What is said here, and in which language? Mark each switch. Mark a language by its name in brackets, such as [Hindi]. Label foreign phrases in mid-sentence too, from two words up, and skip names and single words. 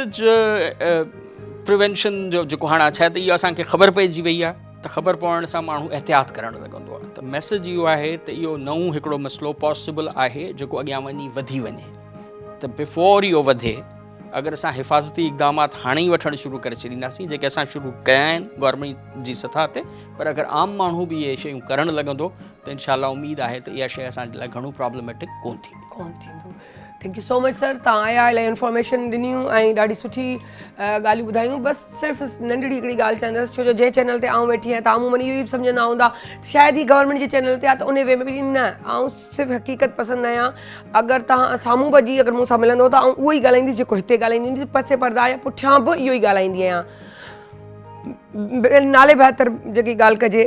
[English] message prevention [Sindhi] जो जेको हाणे छा आहे त इहो असांखे ख़बर पइजी वई आहे, त ख़बर पवण सां माण्हू एहतियात करणु लॻंदो आहे, त मैसेज इहो आहे त इहो नओं हिकिड़ो मसइलो पॉसिबल आहे जेको अॻियां वञी वधी वञे, त बिफोर इहो वधे अगरि असां हिफ़ाज़ती इक़दामात हाणे ई वठणु शुरू करे छॾींदासीं, जेके असां शुरू कया आहिनि गवर्नमेंट जी सतह ते, पर अगरि आम माण्हू बि इहे शयूं करणु लॻंदो त इनशाला उमेद आहे त इहा शइ असांजे लाइ घणो प्रॉब्लमेटिक कोन थींदी। [English] thank you so much sir, [Sindhi] तव्हां आया, इलाही इंफॉर्मेशन ॾिनियूं ऐं ॾाढी सुठी ॻाल्हियूं ॿुधायूं। बसि सिर्फ़ु नंढड़ी हिकिड़ी ॻाल्हि चवंदसि, छो जो जंहिं चैनल ते आऊं वेठी आहियां, तव्हां मूं इहो ई सम्झंदा हूंदा शायदि ही गवर्नमेंट जे चैनल ते आहे त उन वे में बि न, आऊं सिर्फ़ु हक़ीक़त पसंदि आहियां। अगरि तव्हां साम्हूं बि अगरि मूंसां मिलंदो त आऊं उहो ई ॻाल्हाईंदी जेको हिते ॻाल्हाईंदी हूंदी, पसे पर्दा या पुठियां बि इहो ई ॻाल्हाईंदी आहियां, नाले बहितर जेकी ॻाल्हि कजे।